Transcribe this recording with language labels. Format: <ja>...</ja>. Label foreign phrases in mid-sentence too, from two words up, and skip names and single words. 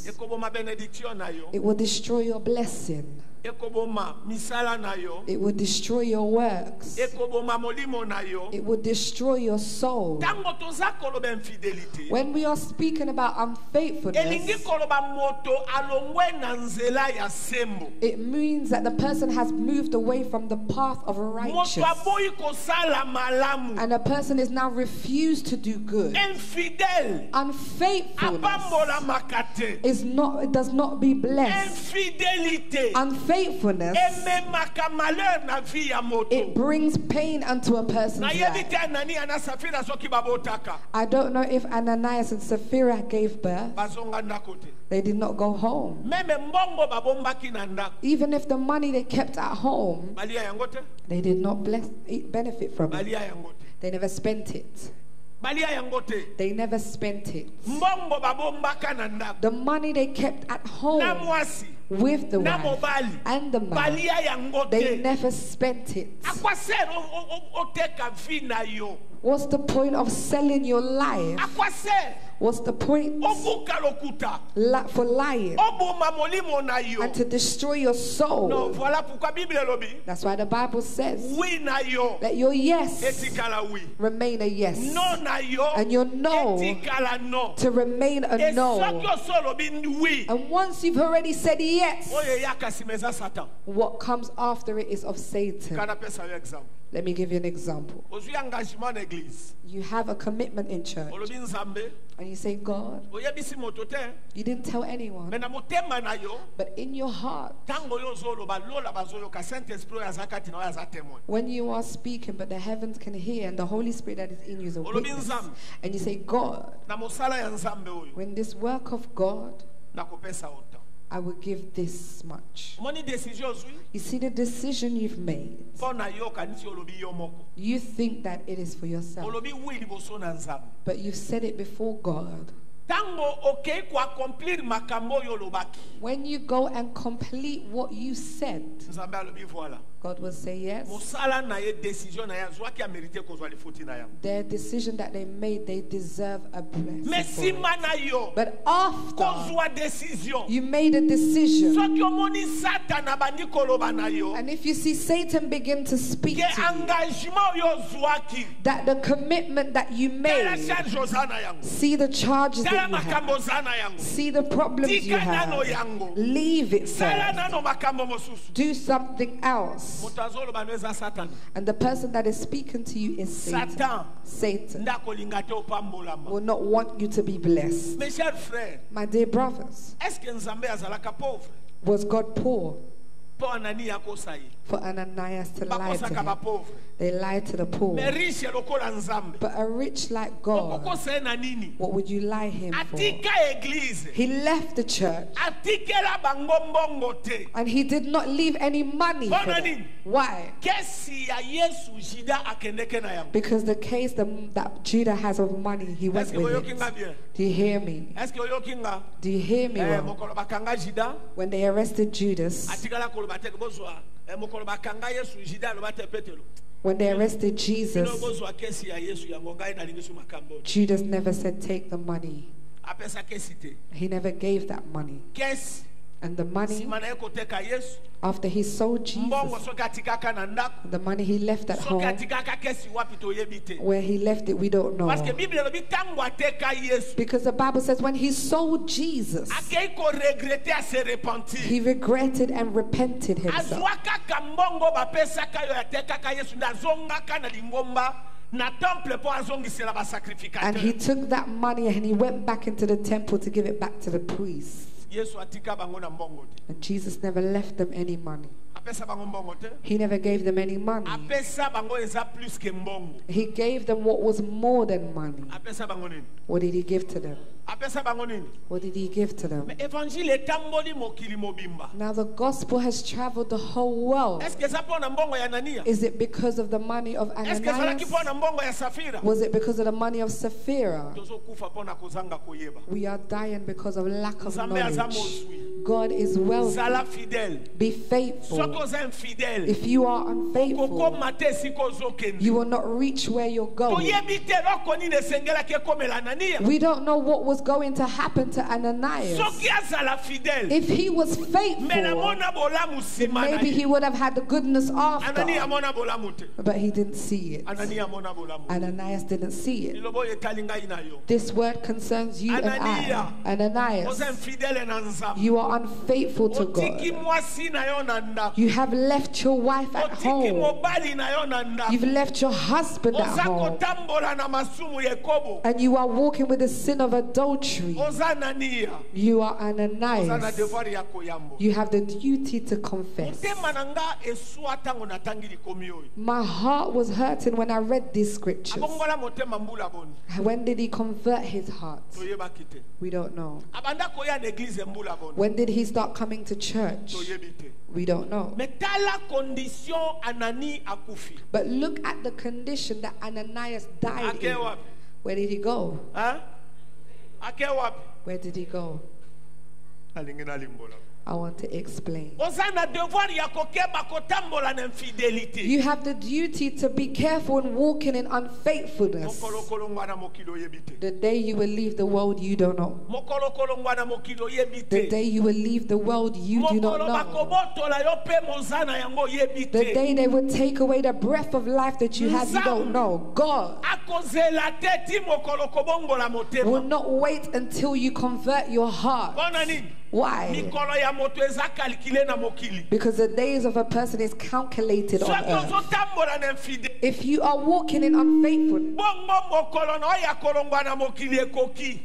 <ln>Ekoboma bénédiction na yo.</ln> <en>It will destroy your blessing.</en> <ln>Ekoboma misala na yo.</ln> <en>It will destroy your works.</en> <ln>Ekoboma molimo na yo.</ln> <en>It will destroy your soul.</en> <ln>Tango toza koloba infidélité.</ln> <en>When we are speaking about</en> <ln>Elingi</ln> <en>unfaithfulness,</en> <ln>koloba moto alongwe na nzela ya sembo.</ln> <en>it means that the person has moved away from the path of</en> <ln>Moto</ln> <en>righteousness,</en> <ln>aboyi kosala malamu.</ln> <en>and a person is now refused to do good.</en> <ln>Infidèle.</ln> <en>Unfaithfulness</en> <ln>Apambola makate.</ln> <en>is not, it does not be blessed.</en> <ln>Infidélité.</ln> <en>Unfaithfulness,</en> <ln>Ememaka malheur na vie ya moto.</ln> <en>it brings pain unto a person's</en> <ln>Na yebi</ln> <en>life.</en> <ln>te Anani ana Safira soki babotaka.</ln> <en>I don't know if Ananias and Sapphira gave birth.</en> <ln>Bazonga ndako te.</ln> <en>They did not go home.</en> <ln>Meme mbongo babombaki na ndako.</ln> <en>Even if the money they kept at home,</en> <ln>Balia yango te.</ln> <en>they did not benefit from it.</en> <ln>Balia yango te.</ln> <en>They never spent it.</en> <ln>Balia yango te.</ln> <en>They never spent it.</en> <ln>Mbongo babombaka na ndako.</ln> <en>The money they kept at</en> <ln>Na</ln> <en>home</en> <ln>mwasi.</ln> <en>with the</en> <ln>Na</ln> <en>wife</en> <ln>mobali.</ln> <en>and the man,</en> <ln>Balia yango</ln> <en>they</en> <ln>te.</ln> <en>never spent it.</en> <ln>Akwa ser oteka vie na yo.</ln> <en>What's the point of selling your life?</en> <ln>Akwa ser</ln> <en>What's the point?</en> <ln>obuka lokuta</ln> <en>For lying</en> <ln>oboma molimo na yo.</ln> <en>and to destroy your</en> <ln>Non,</ln> <en>soul.</en> <fr>voilà pourquoi Bible lobi</fr> <en>That's why the Bible says,</en> <ln>oui na yo</ln> <en>let your yes</en> <ln>etikala oui,</ln> <en>remain a yes,</en> <ln>non na yo</ln> <en>and your no</en> <ln>etikala no.</ln> <en>to remain a</en> <ln>Et</ln> <en>no.</en> <ln>soki osolobi oui,</ln> <en>And once you've already said yes,</en> <ln>oyo eyaka nsima eza Satan.</ln> <en>what comes after it is of Satan.</en> <ln>Kana pesa yo exemple.</ln> <en>Let me give you an example.</en> <ln>Ozwi engagement na église.</ln> <en>You have a commitment in church,</en> <ln>Olobi Nzambe,</ln> <en>and you say, God,</en> <ln>oyebisi moto te,</ln> <en>you didn't tell anyone,</en> <ln>mais na motema na yo,</ln> <en>but in your heart,</en> <ln>tango yo ozoloba lola bazoyoka Saint-Esprit oyo aza kati na oyo aza témoin.</ln> <en>when you are speaking, but the heavens can hear, and the Holy Spirit that is in you is a</en> <ln>Olobi</ln> <en>witness,</en> <ln>Nzambe,</ln> <en>and you say, God,</en> <ln>na mosala ya Nzambe oyo,</ln> <en>when this work of God,</en> <ln>nakopesa autant.</ln> <en>I will give this much.</en> <ln>Omoni décision ozwi,</ln> <en>You see the decision you've made.</en> <ln>mpo na yo kanisi olobi yo moko.</ln> <en>You think that it is for yourself,</en> <ln>Olobi oui liboso na Nzambe.</ln> <en>but you've said it before God.</en> <ln>Tango okei koaccomplir makambo oyo olobaki,</ln> <en>When you go and complete what you said,</en> <ln>Nzambe alobi voilà.</ln> <en>God will say yes.</en> <ln>Mosala na ye décision na ye azwaki amérité kozwa lifuti na yango.</ln> <en>Their decision that they made, they deserve a</en> <ln>Mais</ln> <en>blessing. for</en> <ln>nsima</ln> <en>it.</en> <ln>na yo</ln> <en>But after</en> <ln>kozwa décision,</ln> <en>you made a decision,</en> <ln>soki omoni Satan abandi koloba na yo,</ln> <en>and if you see Satan begin to speak</en> <ln>ke</ln> <en>to you,</en> <ln>engagement oyo ozwaki,</ln> <en>that the commitment that you</en> <ln>tala</ln> <en>made,</en> <ln>charge oza na yango,</ln> <en>see the charges</en> <ln>tala</ln> <en>that you have,</en> <ln>makambo oza na yango,</ln> <en>see the problems you</en> <ln>tika nano</ln> <en>have,</en> <ln>yango,</ln> <en>leave it</en> <ln>sala</ln> <en>first.</en> <ln>nano makambo mosusu.</ln> <en>Do something else.</en> <ln>Moto azoloba no eza Satan.</ln> <en>And the person that is speaking to you is Satan.</en> <ln>Satan</ln> <en>Satan</en> <ln>nda kolinga te opambolama.</ln> <en>will not want you to be blessed.</en> <fr>Mes chers frères,</fr> <en>My dear brothers,</en> <fr>est-ce que</fr> <ln>Nzambe azalaka pauvre?</ln> <en>was God poor</en> <ln>Po Anani akosa ye.</ln> <en>for Ananias to lie to</en> <ln>Bakosaka ba</ln> <en>him?</en> <ln>pauvre.</ln> <en>They lied to the poor.</en> <ln>Mais riche lokola Nzambe.</ln> <en>But a rich like God,</en> <ln>Okokosa ye na nini?</ln> <en>what would you lie him for?</en> <ln>Atika église.</ln> <en>He left the church</en> <ln>Atikela bango mbongo te.</ln> <en>and he did not leave any money for</en> <ln>Bona</ln> <en>them.</en> <ln>nini?</ln> <en>Why?</en> <ln>Kesi ya Yesu Juda akendeke na yango.</ln> <en>Because the case that Judah has of money, he went</en> <fr>Est-ce que</fr> <en>with</en> <ln>oyoki nga</ln> <en>it.</en> <ln>bien?</ln> <en>Do you hear me?</en> <fr>Est-ce que</fr> <ln>oyoki nga?</ln> <en>Do you hear me well?</en> <ln>Mokolo bakanga Juda.</ln> <en>When they arrested Judas,</en> <ln>Atikala koloba te bozwa. Mokolo bakanga Yesu Juda loba te Petelo.</ln> <en>when they arrested Jesus,</en> <ln>Bino bozwa kesi ya Yesu yango ngai nalingi su makambo.</ln> <en>Judas never said, take the money.</en> <ln>Apesa kesi te.</ln> <en>He never gave that money.</en> <ln>Kesi</ln> <en>And the money,</en> <ln>sima na ye koteka Yesu.</ln> <en>after he sold</en> <ln>Mbongo</ln> <en>Jesus,</en> <ln>soki atikaka na ndako.</ln> <en>the money he left at</en> <ln>Soki</ln> <en>home,</en> <ln>atikaka kesi wapi toyebi te.</ln> <en>where he left it, we don't know.</en> <fr>Parce que</fr> <ln>Bible elobi tango ateka Yesu.</ln> <en>Because the Bible says when he sold Jesus,</en> <ln>Akei ko regretter</ln> <fr>a se repentir.</fr> <en>he regretted and repented himself.</en> <ln>Azwaka ka mbongo bapesaka yo atekaka Yesu ndazongaka na lingomba na temple po azongisela ba</ln> <en>And he</en> <ln>sacrificateur.</ln> <en>took that money and he went back into the temple to give it back to the priests.</en> <ln>Yesu atika bango na mbongo te.</ln> <en>And Jesus never left them any money.</en> <ln>Apesa bango mbongo te.</ln> <en>He never gave them any money.</en> <ln>Apesa bango eza</ln> <fr>plus que</fr> <ln>mbongo.</ln> <en>He gave them what was more than money.</en> <ln>Apesa bango nini?</ln> <en>What did he give to them?</en> <ln>Apesa bango nini?</ln> <en>What did he give to them?</en> <ln>Mais évangile etamboli mokili mobimba.</ln> <en>Now the gospel has traveled the whole world.</en> <fr>Est-ce que</fr> <ln>eza po na mbongo ya Anania?</ln> <en>Is it because of the money of</en> <fr>Est-ce que</fr> <ln>ezalaki</ln> <en>Ananias?</en> <ln>po na mbongo ya Safira?</ln> <en>Was it because of the money of Sapphira?</en> <ln>Tozokufa po na kozanga koyeba.</ln> <en>We are dying because of lack of</en> <ln>Nzambe aza</ln> <en>knowledge.</en> <ln>mozwi.</ln> <en>God is wealthy.</en> <ln>Zala fidèle.</ln> <en>Be</en> <ln>Soki</ln> <en>faithful.</en> <ln>oza infidèle,</ln> <en>If you are unfaithful,</en> <ln>kokoma te esika ozokende.</ln> <en>you will not reach where you're going.</en> <ln>Toyebi te eloko nini esengelaki ekomela Anania.</ln> <en>We don't know what was going to happen to Ananias.</en> <ln>Soki azala fidèle,</ln> <en>If he was</en> <ln>me</ln> <en>faithful,</en> <ln>namona bolamu nsima na</ln> <en>maybe he</en> <ln>ye.</ln> <en>would have had the goodness</en> <ln>Anania</ln> <en>after.</en> <ln>amona bolamu te.</ln> <en>But he didn't see it.</en> <ln>Anania amona bolamu.</ln> <en>Ananias didn't see it.</en> <ln>Lilobo oyo etali ngai na yo.</ln> <en>This word concerns you and I. Ananias,</en> <ln>Oza infidèle na Nzambe.</ln> <en>you are unfaithful to</en> <ln>Otiki</ln> <en>God.</en> <ln>mwasi na yo na ndako.</ln> <en>You have left your wife at</en> <ln>Otiki</ln> <en>home.</en> <ln>mobali na yo na ndako.</ln> <en>You've left your husband at</en> <ln>Oza</ln> <en>home.</en> <ln>kotambola na masumu ya Yakobo.</ln> <en>And you are walking with the sin of adultery.</en> <ln>Oza Anania.</ln> <en>You are</en> <ln>Oza na</ln> <en>Ananias.</en> <ln>devoir ya koyambo.</ln> <en>You have the duty to confess.</en> <ln>Motema na nga eswa ntango natangi likomi oyo.</ln> <en>My heart was hurting when I read these scriptures.</en> <ln>Abongola motema mbula boni.</ln> <en>When did he convert his heart?</en> <ln>Toyebaki te.</ln> <en>We don't know.</en> <ln>Abanda koya na église mbula boni.</ln> <en>When did he start coming to church?</en> <ln>Toyebi te.</ln> <en>We don't know.</en> <ln>Mais tala condition Anani akufi.</ln> <en>But look at the condition that Ananias died</en> <ln>Ake</ln> <en>in.</en> <ln>wapi?</ln> <en>Where did he go?</en> <ln>Hein? Ake wapi?</ln> <en>Where did he go?</en> <ln>Alingi na limbola.</ln> <en>I want to explain.</en> <ln>oza na devoir ya kokeba kotambola na infidélité.</ln> <en>You have the duty to be careful in walking in unfaithfulness.</en> <ln>Mokolo kolongwa na mokili oyebi te.</ln> <en>The day you will leave the world, you don't know.</en> <ln>Mokolo kolongwa na mokili oyebi</ln> <en>The</en> <ln>te.</ln> <en>day you will leave the world, you do not</en> <ln>Mokolo</ln> <en>know.</en> <ln>bakobotola yo pe moza na yango oyebi</ln> <en>The</en> <ln>te.</ln> <en>day they will take away the breath of life that you have, you don't know. God</en> <ln>Akozela te ti mokolo kobongola</ln> <en>will</en> <ln>motema.</ln> <en>not wait until you convert your heart.</en> <ln>Bona nini?</ln> <en>Why?</en> <ln>Mikolo ya moto eza calculé na mokili.</ln> <en>Because the days of a person is calculated on</en> <ln>Soki</ln> <en>earth.</en> <ln>ozotambola na infidélité.</ln> <en>If you are walking in unfaithfulness,</en> <ln>Bongo mokolo na oya kolongwa na mokili ekoki.</ln>